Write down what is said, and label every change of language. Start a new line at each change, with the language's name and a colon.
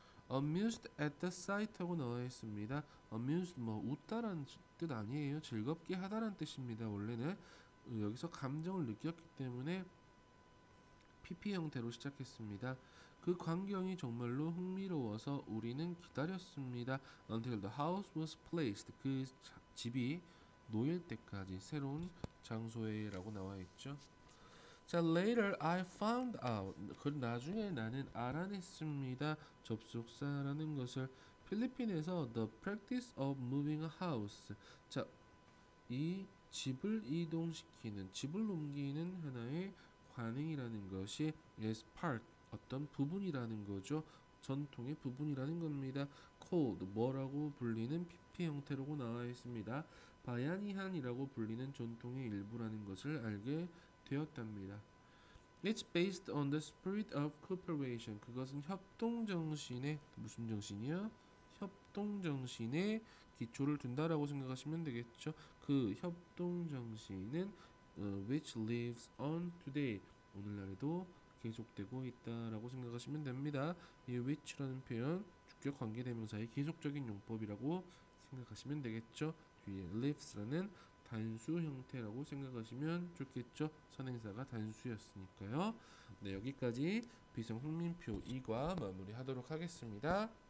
English: amused at the sight
Korean: 하고 나와 있습니다. amused 뭐 웃다라는 뜻 아니에요. 즐겁게 하다라는 뜻입니다. 원래는 여기서 감정을 느꼈기 때문에 PP 형태로 시작했습니다. 그 광경이 정말로 흥미로워서 우리는 기다렸습니다.
English: Until the house was placed.
Korean: 그 집이 놓일 때까지 새로운 장소에 라고 나와 있죠.
English: 자, later I found out.
Korean: 그 나중에 나는 알아냈습니다. 접속사라는 것을. 필리핀에서
English: the practice of moving a house.
Korean: 자, 이 집을 이동시키는, 집을 옮기는 하나의 관행이라는 것이
English: is part,
Korean: 어떤 부분이라는 거죠. 전통의 부분이라는 겁니다.
English: called,
Korean: 뭐라고 불리는 PP 형태로 나와 있습니다. 바야니한이라고 불리는 전통의 일부라는 것을 알게 되었답니다.
English: It's based on the spirit of cooperation.
Korean: 그것은 협동정신의, 무슨 정신이요? 협동정신의 기초를 둔다라고 생각하시면 되겠죠. 그 협동정신은
English: which lives on today.
Korean: 오늘날에도 계속되고 있다라고 생각하시면 됩니다. 이 which라는 표현 주격 관계대명사의 계속적인 용법이라고 생각하시면 되겠죠. 뒤에 lives라는 단수 형태라고 생각하시면 좋겠죠. 선행사가 단수였으니까요. 네, 여기까지 비성 흥민표 2과 마무리하도록 하겠습니다.